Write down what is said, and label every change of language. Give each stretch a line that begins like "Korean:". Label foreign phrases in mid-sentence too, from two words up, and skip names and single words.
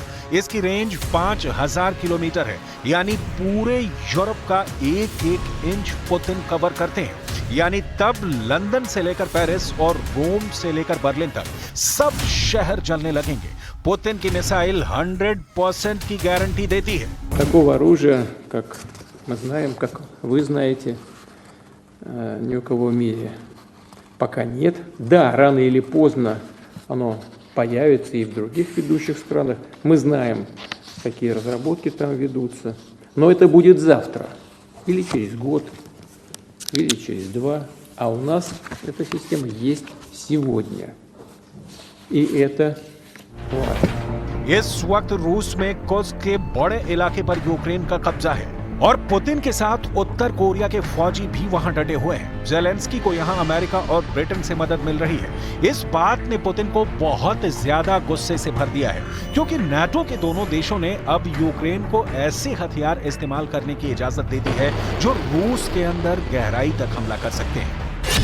Hindi: इसकी रेंज 5,000 किलोमीटर है, यानी पूरे यूरोप का एक एक इंच पुतिन कवर करते हैं। यानी तब लंदन से लेकर पेरिस और रोम से लेकर बर्लिन तक सब शहर जलने लगेंगे। पुतिन की मिसाइल 100% की गारंटी देती है।
Russian: Такого оружия, как мы знаем, как вы знаете, ни у кого в мире пока нет. Да, рано или поздно оно появится и в других ведущих странах. Мы знаем, какие разработки там ведутся. Но это будет завтра, или через год, или через 2. А у нас эта система есть сегодня. И это важно.
Hindi: इस वक्त रूस में कुर्स्क के बड़े इलाके पर यूक्रेन का कब्जा है और पुतिन के साथ उत्तर कोरिया के फौजी भी वहां डटे हुए हैं। ज़ेलेंस्की को यहां अमेरिका और ब्रिटेन से मदद मिल रही है। इस बात ने पुतिन को बहुत ज्यादा गुस्से से भर दिया है, क्योंकि नाटो के दोनों देशों ने अब यूक्रेन को ऐसे हथियार इस्तेमाल करने की इजाजत दे दी है जो रूस के अंदर गहराई तक हमला कर सकते हैं।